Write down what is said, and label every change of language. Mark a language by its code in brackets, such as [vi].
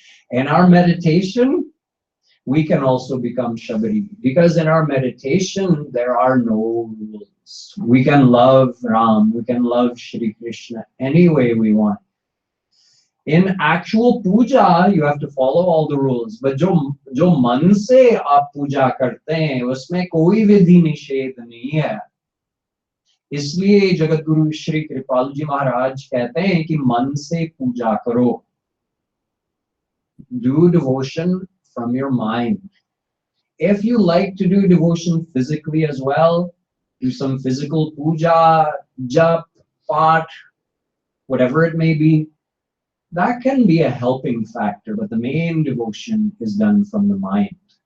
[en] In our meditation, we can also become Shabari, because in our meditation, there are no rules. We can love Ram, we can love Shri Krishna any way we want. In actual puja, you have to follow all the rules. [hi] But जो मन से आप पूजा करते हैं, उसमें कोई विधि निषेध नहीं है. इसलिए जगत गुरु श्री कृपाल जी महाराज कहते हैं कि मन से पूजा करो. [en] Do devotion from your mind. If you like to do devotion physically as well, do some physical puja, jap, path, whatever it may be, that can be a helping factor, but the main devotion is done from the mind.